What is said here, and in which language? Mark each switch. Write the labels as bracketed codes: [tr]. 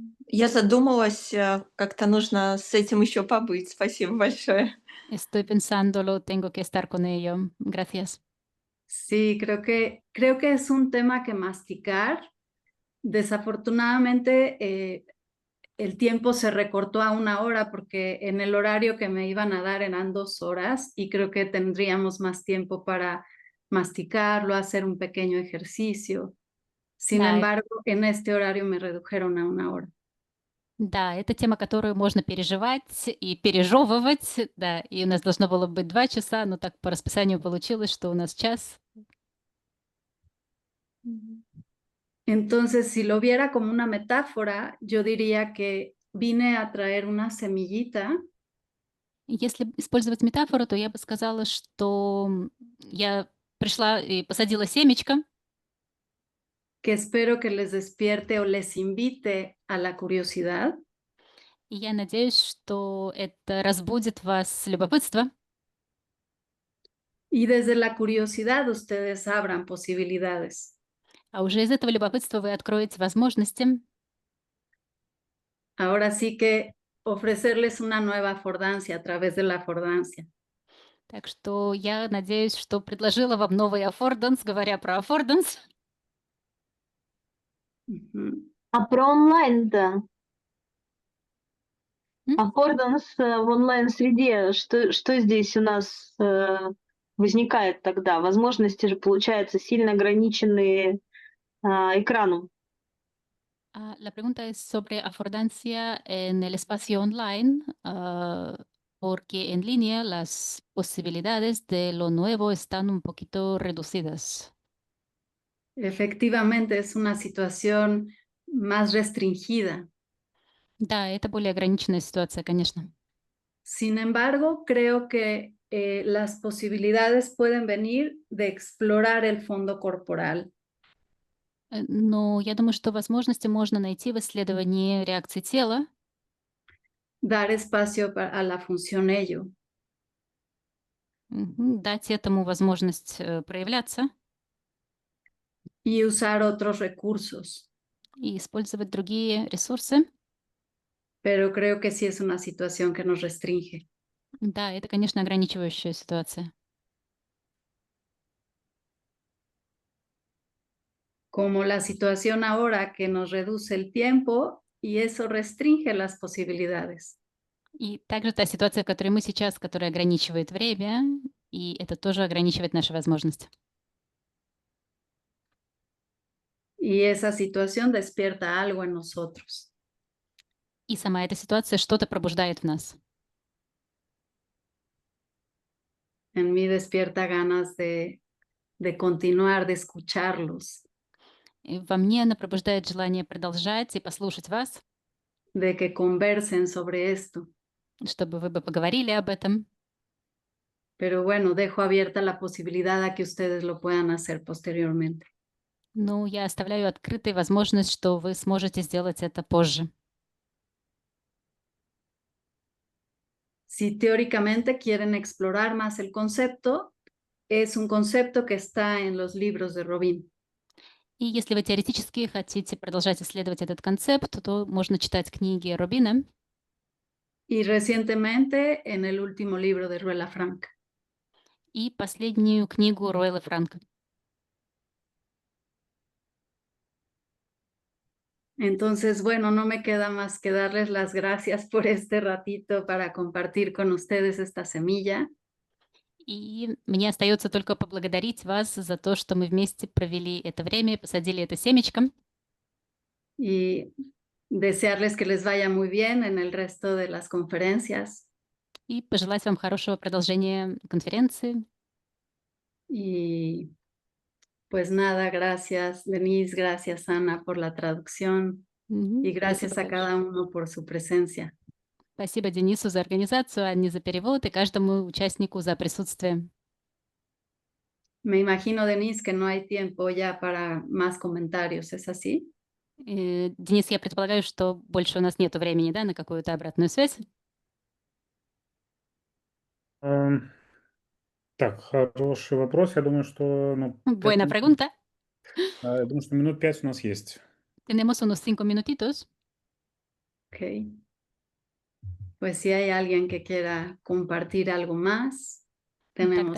[ru] Я задумалась, как-то нужно с этим еще побыть. Спасибо большое. [es] Estoy pensándolo, tengo que estar con ello. Gracias. Sí, creo que es un tema que masticar. Desafortunadamente, el tiempo se recortó a 1 hora porque en el horario que me iban a dar eran 2 horas y creo que tendríamos más tiempo para masticarlo, hacer un pequeño ejercicio. Sin [ru] Да, [es] embargo, en este horario me redujeron a 1 hora. [ru] да, это тема, которую можно переживать и пережевывать, да, и у нас должно было быть 2 часа, но так по расписанию получилось, что у нас час. [es] Entonces, si lo viera como una metáfora, yo diría que vine a traer una semillita [ru] Если использовать метафору, то я бы сказала, что я пришла и посадила семечко, [es] que espero que les despierte o les invite a la curiosidad [ru] и я надеюсь, что это разбудит вас любопытство, [es] y desde la curiosidad ustedes abran posibilidades. [ru] а уже из этого любопытства вы откроете возможности. [es] Ahora sí que ofrecerles una nueva affordancia a través de la affordancia. [ru] Так что я надеюсь, что предложила вам новый аффорданс, говоря про аффорданс. Ujú. А про онлайн-то? М? Аффорданс в онлайн-среде, что здесь у нас возникает тогда? Возможности же, получается, сильно ограниченные экраном. [es] La pregunta es sobre affordancia en el espacio online, porque en línea las posibilidades de lo nuevo están un poquito reducidas. Efectivamente, es una situación más restringida. [ru] Да, это более ограниченная ситуация, конечно. [es] Sin embargo, creo que las posibilidades pueden venir de explorar el fondo corporal, [ru] Но я думаю, что возможности можно найти в исследовании реакции тела, [es] dar espacio a la función ello. [ru] дать этому возможность проявляться [es] Y usar otros recursos, [ru] и использовать другие ресурсы. [es] pero creo que sí es una situación que nos restringe. [ru] Да, это, конечно, ограничивающая ситуация. [es] Como la situación ahora que nos reduce el tiempo y eso restringe las posibilidades. [ru] И также та ситуация, в которой мы сейчас, которая ограничивает время, и это тоже ограничивает наши возможности. [es] Y esa situación despierta algo en nosotros. [ru] И сама эта ситуация что-то пробуждает в нас. [es] En mí despierta ganas de continuar, de escucharlos, [ru] И во мне она пробуждает желание продолжать и послушать вас, [es] de que conversen sobre esto. [ru] чтобы вы бы поговорили об этом. [es] Pero bueno, dejo abierta la posibilidad a que ustedes lo puedan hacer posteriormente. [ru] Ну, я оставляю открытой возможность, что вы сможете сделать это позже. [es] Si teóricamente quieren explorar más el concepto, es un concepto que está en los libros de Robin. [ru] И если вы теоретически хотите продолжать исследовать этот концепт, то можно читать книги Робина [es] Y recientemente en el último libro de Ruela Frank. [ru] и последнюю книгу Ройла Франка. [es] Entonces, bueno, no me queda más que darles las gracias por este ratito para compartir con ustedes esta semilla. [ru] И мне остается только поблагодарить вас за то, что мы вместе провели это время, посадили это семечко. [es] Y desearles que les vaya muy bien en el resto de las conferencias. [ru] И пожелать вам хорошего продолжения конференции. [es] Y pues nada, gracias Denise, gracias Ana por la traducción y [ru] Спасибо [es] gracias a [ru] большое. [es] cada uno por su presencia. [ru] Спасибо Денису за организацию, Анне за перевод и каждому участнику за присутствие. [es] Me imagino, Denise, que no hay tiempo ya para más comentarios, ¿es así? [ru] Денис, я предполагаю, что больше у нас нет времени, да, на какую-то обратную связь. Ам, Так, хороший вопрос. Я думаю, что, ну, 5 [es] Buena [ru] минут, [es] pregunta. [ru] я думаю, что минут 5 у нас есть. [es] Tenemos unos 5 minutitos. Ok. Pues si hay alguien que quiera compartir algo más, tenemos